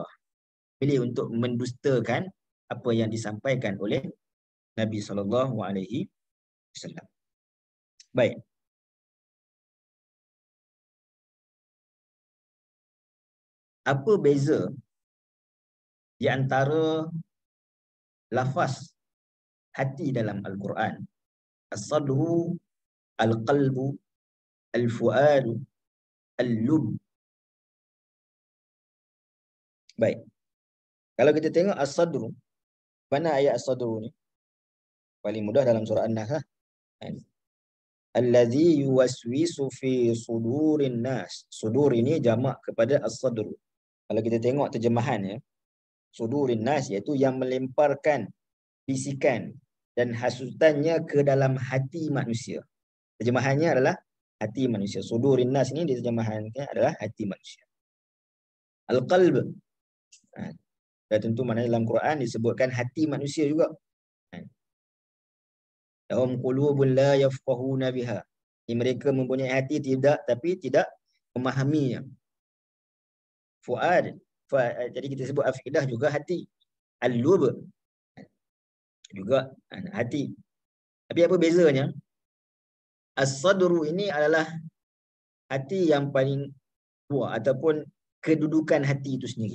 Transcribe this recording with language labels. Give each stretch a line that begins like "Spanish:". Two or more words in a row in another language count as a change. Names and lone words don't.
Malay: Pilih untuk mendustakan apa yang disampaikan oleh Nabi SAW. Baik. Apa beza di antara lafaz hati dalam Al-Quran?
Arabic: الصدر، القلب، الفؤاد, al-lub.
Malay: Baik. Kalau kita tengok as-sadru, mana ayat as-sadru ni? Paling mudah dalam surah An-Nas lah.
Arabic: الذي يوسوس في صدور الناس.
Malay: Sudur ini jamak kepada as-sadru. Kalau kita tengok terjemahannya,
Arabic: صدور الناس
Malay: iaitu yang melemparkan bisikan dan hasutannya ke dalam hati manusia. Terjemahannya adalah hati manusia.
Arabic: صدور الناس
Malay: ini diterjemahannya adalah hati manusia. Al-qalb. Dan tentu mana dalam Quran disebutkan hati manusia juga.
Arabic: لهم قلوب لا يفقهون بها.
Malay: Mereka mempunyai hati tapi tidak memahaminya. fuad. Jadi kita sebut afidah juga hati. Al-lub juga hati. Tapi apa bezanya? As-sadru ini adalah hati yang paling luar ataupun kedudukan hati itu sendiri.